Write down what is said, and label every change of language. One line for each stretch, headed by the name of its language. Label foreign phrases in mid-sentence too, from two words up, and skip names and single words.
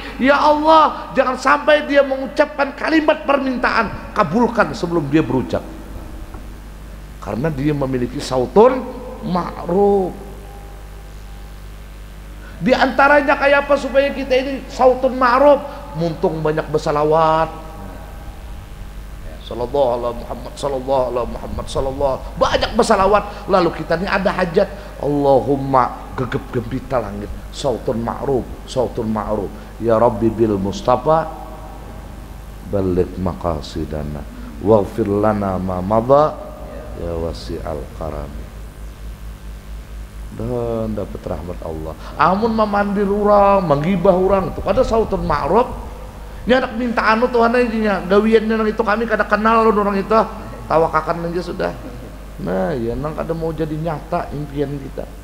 Banjar: Ya Allah, jangan sampai dia mengucapkan kalimat permintaan, kabulkan sebelum dia berucap, karena dia memiliki
Arabic: صوت معروف.
Banjar: Di antaranya kayak apa supaya kita ini
Arabic: صوت معروف?
Banjar: Muntung banyak bersalawat
Arabic: صلى الله على محمد، صلى الله على محمد، صلى الله,
Banjar: banyak bersalawat. Lalu kita ini ada hajat, Allahumma gegep gempita langit,
Arabic: صوت معروف، صوت معروف، يا ربي بالمصطفى بلغ مقاصدنا واغفر لنا ما مضى يا واسع الكرم.
Banjar: Dan dapat rahmat Allah. Amun memandir orang, menggibah orang, itu kada
Arabic: صوت معروف.
Banjar: Ini anak minta anu Tuhan aja gawiannya nang itu kami kada kenal orang itu, tawakakan aja sudah. Nah ya nang kada mau jadi nyata impian kita.